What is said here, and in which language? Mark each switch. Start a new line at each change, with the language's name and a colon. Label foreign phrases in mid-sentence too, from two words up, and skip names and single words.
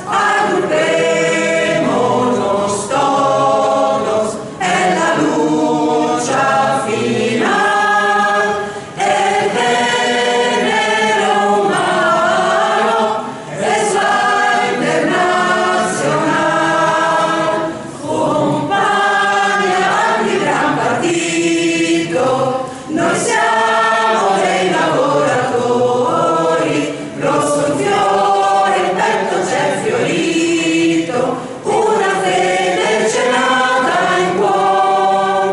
Spanish: Agrupémonos todos en la lucha final. El género humano es la internacional.
Italian: Compagna di gran partito, noi siamo dei lavoratori, rosso il fiore, il petto c'è fiorito, una fede c'è nata in cuore.